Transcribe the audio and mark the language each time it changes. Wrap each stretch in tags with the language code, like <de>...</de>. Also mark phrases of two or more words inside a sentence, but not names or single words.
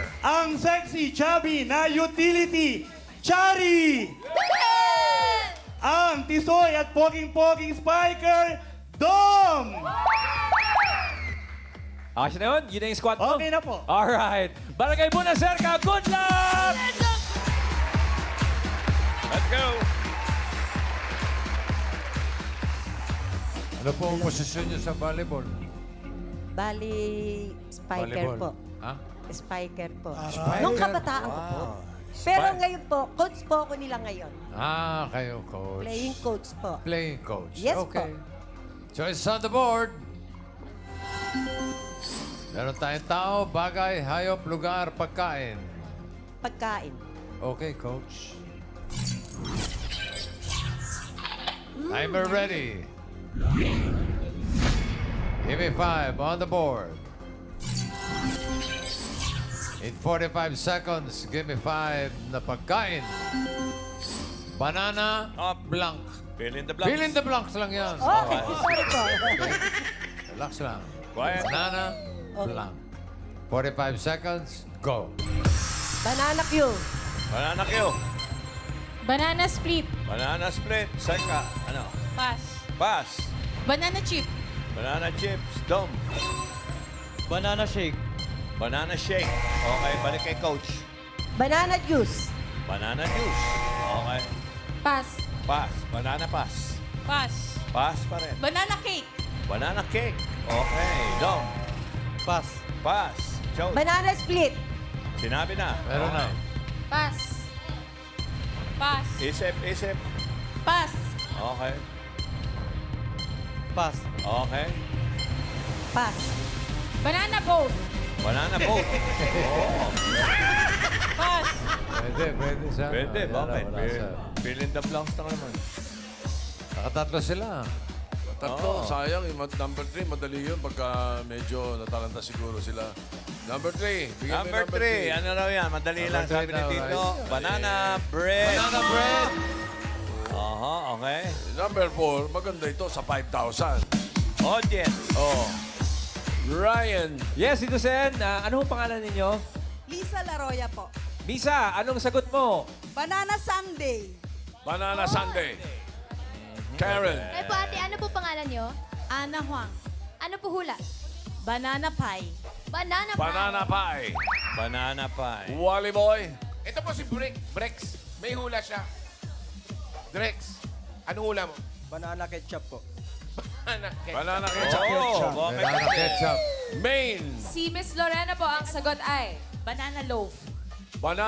<tl>Ang sexy, chubby na utility, Chari! Ang tisoy at poging-poging spiker, Dom! Okay na yun? Yun na yung squad mo? Okay na po.</tl> <en>Alright. Barangay Bunacerca, good luck! Let's go!</en> <tl>Ano po ang posisyon niyo sa volleyball? Bali, spiker Volleyball. po. Ha? Spiker po. Spiker? Nung kabataan ko po. Pero ngayon po, coach po ako nila ngayon. Ah, kayo coach. Playing coach po.</tl> <en>Playing coach. Yes okay.</en> <tl>po.</tl> <en>Choice on the board.</en> <tl>Meron tayong tao, bagay, hayop, lugar, pagkain. Pagkain.</tl> <en>Okay, coach. Timer ready. Give me 5 on the board. In 45 seconds, give me 5</en> <tl>na pagkain.</tl> <en>Banana, Up. blank. Fill in the blanks. Fill in the blanks</en> <tl>lang yan.</tl> <en>Okay, sorry po.</en> <tl>Relax lang.</tl> <en>Quiet. Banana, blank. 45 seconds, go. Banana Q. Banana Q. Banana split. Banana split.</en> <tl>Seka. Ano?</tl> <en>Pass. Pass. Banana chip. Banana chips. Dom. Banana shake. Banana shake.</en> <tl>Okay, balik kay coach.</tl> <en>Banana juice. Banana juice. Okay. Pass. Pass. Banana pass. Pass.</en> <tl>Pass pa rin.</tl> <en>Banana cake. Banana cake. Okay. Dom. Pass. Pass. Joe. Banana split.</en> <tl>Sinabi na. Meron na.</tl> <en>Pass. Pass.</en> <tl>Isip, isip.</tl> <en>Pass. Okay. Pass. Okay. Pass. Banana boat. Banana boat. Oo. Pass.</en> <tl>Pwede siya. Pwede, Ayan, bakit? wala siya.</tl> <en>Fill in the blanks</en> <tl>na naman. Nakatatlo sila. Tatlo, Oo. sayang. Yung number 3, madali yun pagka medyo natalanta siguro sila.</tl> <en>Number 3.</en> <tl>Number 3. Ano raw yan? Madali</tl> <en>Number</en> <tl>lang</tl> <en>three</en> <tl>sabi ni daw, Tito.</tl> <en>right? Banana bread. Banana bread. Aha, okay. Number 4,</en> <tl>maganda ito sa 5,000.</tl> <en>Audience. Oh. Ryan.</en> <tl>Yes, Tito Sen. Ano ang pangalan ninyo? Lisa Laroya po. Misa, anong sagot mo?</tl> <en>Banana Sunday. Banana Sunday. Karen.</en> <tl>Ay po, ate, ano po pangalan nyo? Ana Huang. Ano po hula?</tl> <en>Banana Pie. Banana pie. Banana Pie. Banana pie. Wally Boy.</en> <tl>Ito po si Brex. May hula siya. Drex, ano hula mo?</tl> <en>Banana ketchup po. Banana Ketchup. Oh, okay. Banana ketchup. Main.</en> <tl>Si Miss Lorena po ang sagot ay</tl> <en>banana loaf. Banana.</en>